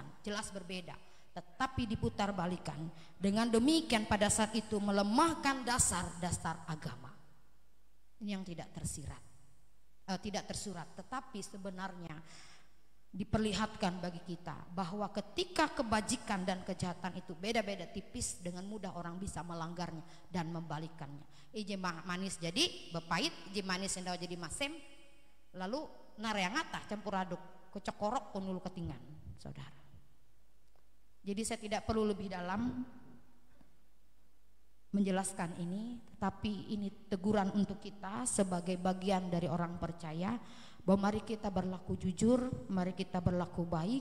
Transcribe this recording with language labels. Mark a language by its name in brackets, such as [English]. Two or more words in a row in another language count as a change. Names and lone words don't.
[Indonesian] Jelas berbeda, tetapi diputarbalikkan. Dengan demikian pada saat itu melemahkan dasar-dasar agama yang tidak tersurat, tetapi sebenarnya diperlihatkan bagi kita bahwa ketika kebajikan dan kejahatan itu beda-beda tipis, dengan mudah orang bisa melanggarnya dan membalikannya. [Ngaju] Ije manis jadi bepait, ije manis yang jadi masem, lalu nareangatah campur aduk kecokorok punul ketingan, saudara. [Indonesian] Jadi saya tidak perlu lebih dalam menjelaskan ini, tetapi ini teguran untuk kita sebagai bagian dari orang percaya, bahwa mari kita berlaku jujur, mari kita berlaku baik.